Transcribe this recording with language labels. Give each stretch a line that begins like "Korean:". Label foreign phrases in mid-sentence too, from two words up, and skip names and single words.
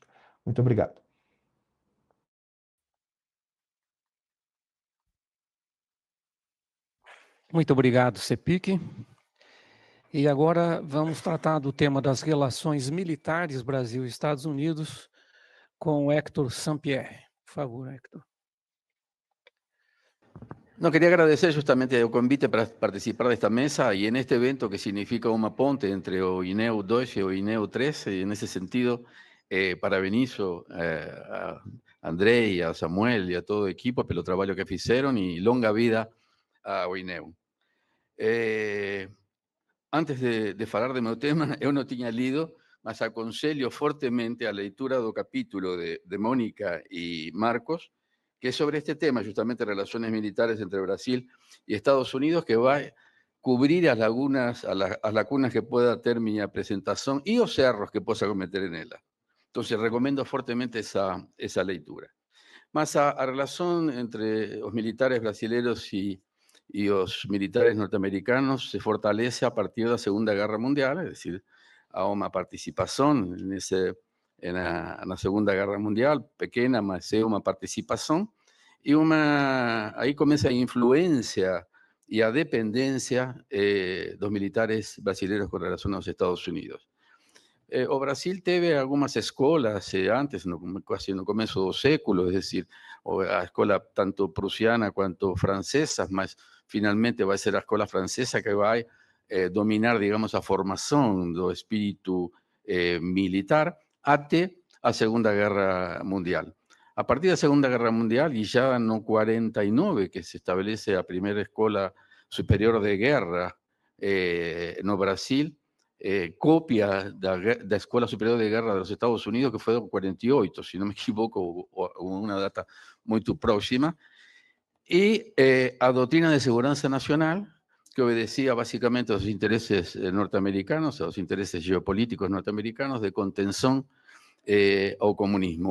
Portuguese: Muito obrigado. Muito obrigado, CEPIC. E agora vamos tratar do tema das relações militares Brasil e Estados Unidos com o Héctor Sampierre. Por favor, Héctor.
Spanish: No, quería agradecer justamente el convite para participar de esta mesa y en este evento que significa una ponte entre o INEU 2 y o INEU 3, y en ese sentido, parabenizo a André y a Samuel y a todo el equipo
Portuguese: pelo trabalho que fizeram
Spanish: y
Portuguese: longa vida ao INEU. Antes de falar de meu tema, eu não tinha lido, mas aconselho fortemente a leitura do capítulo de Mónica y Marcos,
Spanish: que es sobre este tema, justamente relaciones militares entre Brasil y Estados Unidos, que va a cubrir las lagunas,
Portuguese: as lacunas
Spanish: que pueda ter mi presentación y los erros que pueda cometer en ella. Entonces, recomiendo fuertemente esa lectura. Mas a relación entre los militares brasileños y los militares norteamericanos se fortalece a partir de la Segunda Guerra Mundial, es decir, a una participación en la Segunda Guerra Mundial, pequeña, mas es una participación, y ahí comienza a influencia y a dependencia de los militares brasileños con relación a los Estados Unidos.
Portuguese: O Brasil teve algunas escolas antes,
Spanish: casi no comienzo do século, es decir, a escola tanto prusiana cuanto francesa, mas finalmente va a ser la escola francesa que va a dominar, digamos, a formación do espíritu militar até a Segunda Guerra Mundial. A partir de la Segunda Guerra Mundial, y ya no 49, que se establece la primera escola superior de guerra no Brasil, copia de la Escuela Superior de Guerra de los Estados Unidos, que fue en 48, si no me equivoco, o una data muy próxima, y a Doctrina de Seguridad Nacional, que obedecía básicamente a los intereses norteamericanos, a los intereses geopolíticos norteamericanos de contención ao comunismo.